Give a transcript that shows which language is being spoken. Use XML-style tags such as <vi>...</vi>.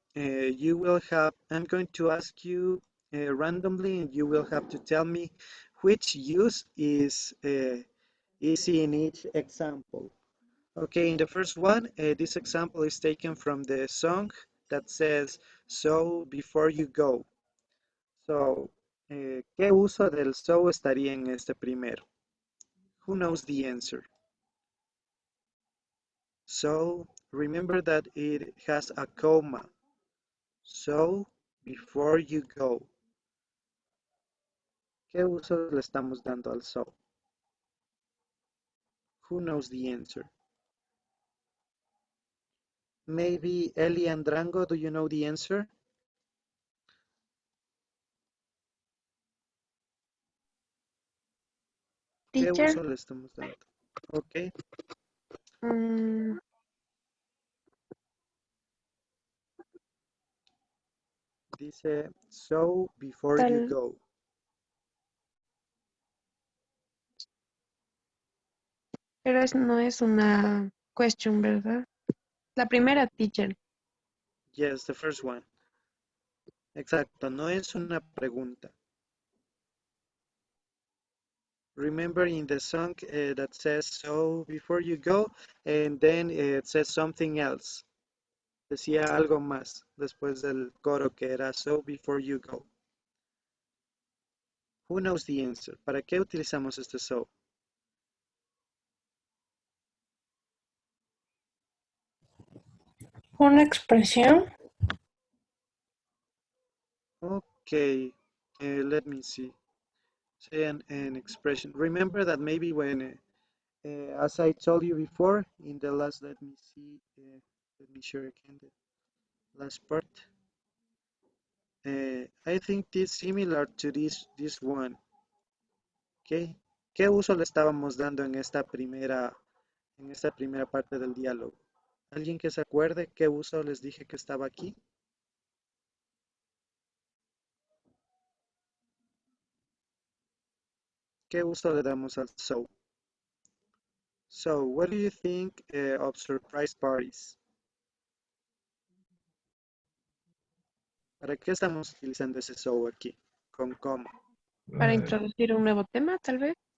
<en>You will have, I'm going to ask you randomly, and you will have to tell me which use is easy in each example. Okay, in the first one, this example is taken from the song that says, so before you go.</en> <es>So, ¿qué uso del so estaría en este primero?</es> <en>Who knows the answer? So, remember that it has a comma. So, before you go.</en> <es>¿Qué uso le estamos dando al so?</es> <en>Who knows the answer? Maybe Eli and Drango, do you know the answer?</en> <es>¿Qué</es> <en>Teacher,</en> <es>uso le estamos dando? Ok, mm, dice</es> <en>so before you</en> <es>tal,</es> <en>go.</en> <es>pero no es una question, ¿verdad? La primera, teacher.</es> <en>Yes, the first one.</en> <es>Exacto, no es una pregunta.</es> <en>Remember in the song that says so before you go, and then it says something else.</en> <es>Decía algo más después del coro que era</es> <en>so before you go. Who knows the answer?</en> <es>¿Para qué utilizamos este so? Una expresión.</es> <en>Okay, let me see. Say an expression. Remember that maybe when, as I told you before, in the last, let me see, let me share again the last part. I think this is similar to this one. Okay.</en> <es>¿Qué uso le estábamos dando en esta primera parte del diálogo? ¿Alguien que se acuerde qué uso les dije que estaba aquí? ¿Qué uso le damos al so?</es> <en>So, what do you think of surprise parties?</en> <es>¿Para qué estamos utilizando ese so aquí? ¿Con cómo? Para introducir un nuevo tema, tal vez.</es>